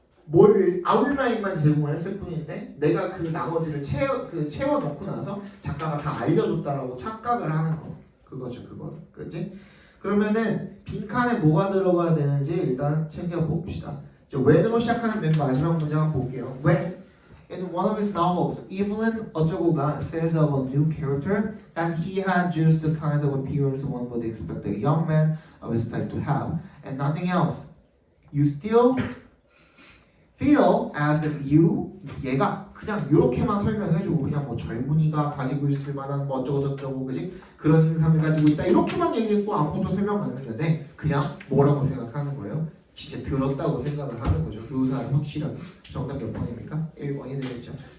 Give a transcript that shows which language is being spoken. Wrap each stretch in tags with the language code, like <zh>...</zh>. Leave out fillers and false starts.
<ko>뭘 아웃라인만 제공을 했을 뿐인데 내가 그 나머지를 채워 넣고 나서 작가가 다 알려줬다라고 착각을 하는 거. 그거죠, 그거. 그치? 그러면은 빈칸에 뭐가 들어가야 되는지 일단 챙겨 봅시다. when으로 시작하는 맨 마지막 문장 한번 볼게요.</ko> <en>When in one of his novels, Evelyn</en> <ko>어쩌고가</ko> <en>says of a new character that he had just the kind of appearance one would expect a young man of his type to have, and nothing else. You still feel as if you</en> <ko>얘가 그냥 이렇게만 설명해주고 그냥 뭐 젊은이가 가지고 있을 만한 뭐 어쩌고저쩌고 그지 그런 인상을 가지고 있다 이렇게만 얘기했고 아무것도 설명 안 했는데 그냥 뭐라고 생각하는 거예요? 진짜 들었다고 생각을 하는 거죠. 묘사를 확실하게. 정답 몇 번입니까? 1번이 되겠죠.</ko>